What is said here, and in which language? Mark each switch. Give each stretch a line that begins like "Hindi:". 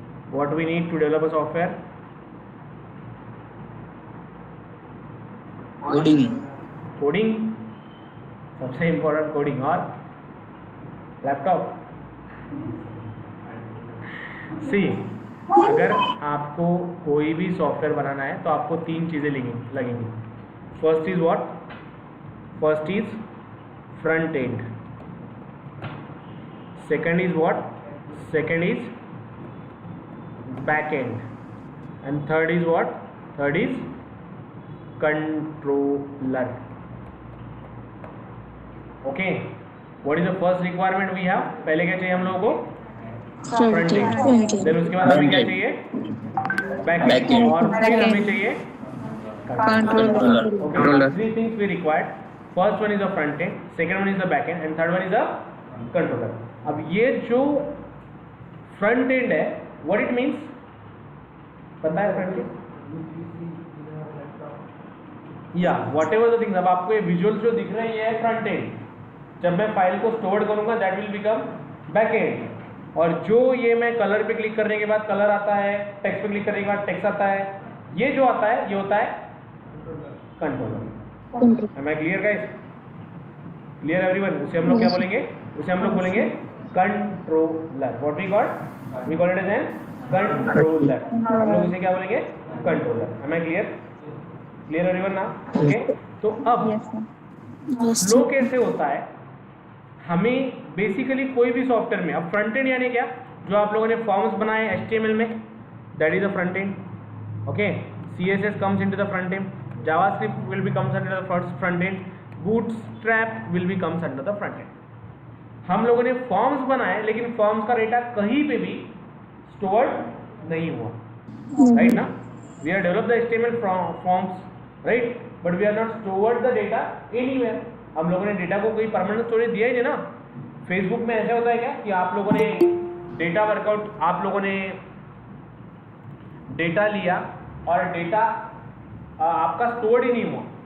English: What we need to develop a software? Coding. Coding, सबसे important coding.
Hindi: और laptop. सी, अगर आपको कोई भी सॉफ्टवेयर बनाना है तो आपको 3 चीज़ें लगेंगी.
English: First is what? First is front end. Second is what? Second is back end, and third is what? Third is controller. Okay, what is the first requirement we have?
Hindi: पहले क्या चाहिए हम लोगों को? Front end. देन उसके बाद हमें क्या चाहिए? Back and. और फिर हमें चाहिए controller.
English: Okay, 3 things we required. First one is the front end, second one is the back end, and third one is the controller.
Hindi: अब ये जो फ्रंट एंड है,
English: what it means
Hindi: पता है? फ्रंट एंड या
English: Whatever the things.
Hindi: अब आपको ये विजुअल जो दिख रही है फ्रंट एंड, जब मैं फाइल को स्टोर करूंगा
English: That will become back end.
Hindi: और जो ये मैं कलर पे क्लिक करने के बाद कलर आता है, टेक्स्ट पे क्लिक करने के बाद टेक्स्ट आता है, ये जो आता है ये होता है controller.
English: Am I clear guys? Clear everyone?
Hindi: उसे हम लोग क्या बोलेंगे? उसे हम लोग बोलेंगे controller.
English: What we call? We call it as an controller.
Hindi: हम लोग इसे क्या बोलेंगे? Controller.
English: Am I clear? Clear everyone
Hindi: ना? ओके, तो अब फ्लो कैसे होता है? हमें बेसिकली कोई भी सॉफ्टवेयर में, अब फ्रंट एंड यानी क्या? जो आप लोगों ने फॉर्म्स बनाए HTML में,
English: That is a front end. Okay, CSS comes into the front end, JavaScript will be comes under the front end, Bootstrap will be comes under the front end.
Hindi: हम लोगों ने फॉर्म्स बनाए, लेकिन forms का data कहीं पे भी stored नहीं हुआ, राइट ना?
English: We are develop the HTML forms, right, but we are not stored the data anywhere.
Hindi: हम लोगों ने डेटा को कोई परमानेंट स्टोरेज दिया ही नहीं ना. फेसबुक में ऐसा होता है क्या कि आप लोगों ने डेटा वर्कआउट, आप लोगों ने डेटा लिया और डेटा आपका स्टोर्ड ही नहीं हुआ?